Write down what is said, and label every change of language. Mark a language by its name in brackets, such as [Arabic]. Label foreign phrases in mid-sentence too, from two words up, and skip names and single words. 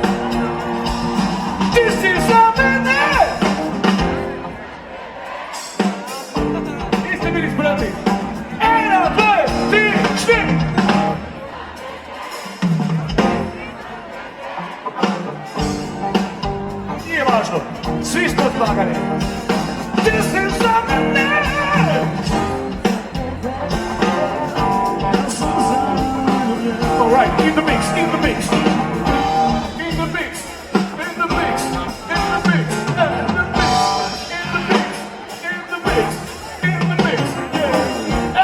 [Serbian] Ti si za mene! Niste bili spremni. Jedna, dve, tri, šti. Nije važno, svi ste smagali. Ti si za mene! [English] Alright, in the mix, in the mix. In the mix, in the mix, in the mix, in the mix, in the mix, in the mix, yeah.